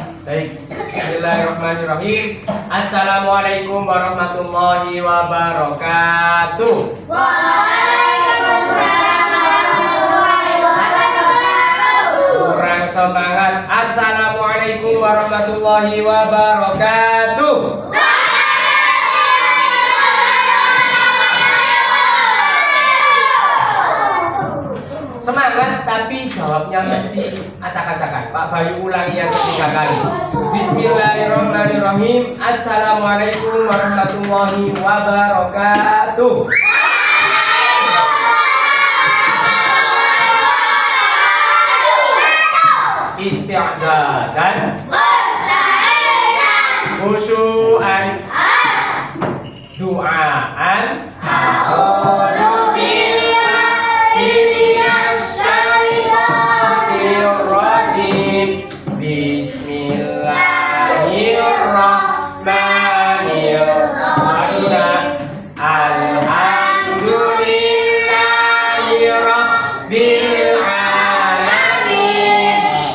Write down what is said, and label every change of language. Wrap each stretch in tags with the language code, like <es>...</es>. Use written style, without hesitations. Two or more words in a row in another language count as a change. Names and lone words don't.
<ar>Baik, بسم الله الرحمن الرحيم. السلام عليكم ورحمة الله وبركاته. وعليكم السلام ورحمة الله وبركاته.</ar> <id>Kurang semangat.</id> <ar>السلام عليكم ورحمة الله وبركاته.</ar> <id>Semangat tapi jawabnya masih acak-acakan. Pak Bayu ulangi yang ketiga kali.</id> <ar>بسم الله الرحمن الرحيم. السلام عليكم ورحمة الله وبركاته. استعدادا، خشوعا، دعاء, بسم الله الرحمن الرحيم. الحمد لله رب العالمين.</ar>